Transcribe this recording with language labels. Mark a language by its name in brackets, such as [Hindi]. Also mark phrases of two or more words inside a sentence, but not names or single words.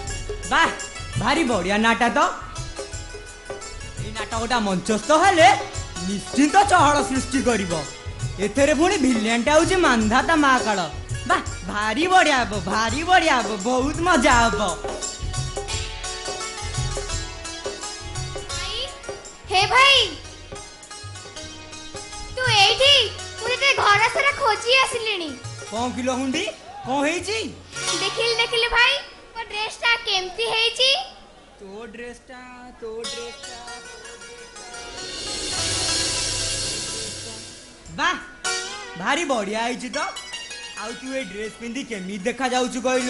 [Odia] ଭାରି ବଢିଆ ନାଟକ ତ। ଏଇ ନାଟକଟା ମଞ୍ଚସ୍ଥ ହେଲେ ନିଶ୍ଚିନ୍ତ ଚହଳ ସୃଷ୍ଟି କରିବ। ଏଥିରେ ପୁଣି ଭିଲିଆନଟା ହଉଛି ମାନ୍ଧାତା ମହାକାଳ। ବା ଭାରି ବଢିଆ ହବ, ଭାରି ବଢିଆ ହବ, ବହୁତ ମଜା ହବ। ହେ ଭାଇ ତୁ ଏଠି ମୁଝେ ଘର ସାରା ଖୋଜି ଆସିଲିନି। କଣ କିଲୋ ହୁଣ୍ଡି, କଣ ହେଇଛି? ଦେଖିଲି ଭାଇ ମୋ ଡ୍ରେସଟା କେମତି ହେଇଛି। ତୋ ଡ୍ରେସଟା ବାଃ ଭାରି ବଢିଆ ହେଇଛି ତ। ଆଉ ତୁ ଏ ଡ୍ରେସ ପିନ୍ଧି କେମିତି ଦେଖା ଯାଉଛୁ କହିଲୁ?